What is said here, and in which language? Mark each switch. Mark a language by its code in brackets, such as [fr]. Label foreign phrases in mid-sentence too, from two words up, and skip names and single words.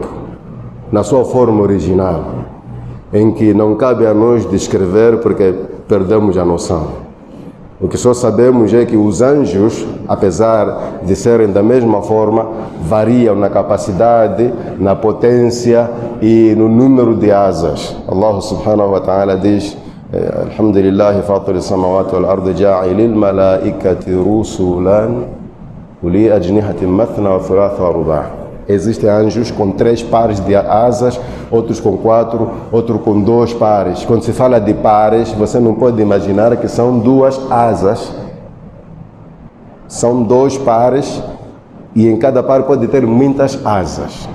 [pt] Na sua forma original, em que não cabe a nós descrever porque perdemos a noção. O que só sabemos é que os anjos, apesar de serem da mesma forma, variam na capacidade, na potência e no número de asas. [ar] الله سبحانه وتعالى diz: الحمد لله فاطر السماوات والأرض جاعل الملائكة رسلا أولي أجنحة مثنى وثلاث ورباع'. [pt] Existem anjos com 3 pares de asas, outros com 4, outros com 2 pares. Quando se fala de pares, você não pode imaginar que são 2 asas. São 2 pares e em cada par pode ter muitas asas.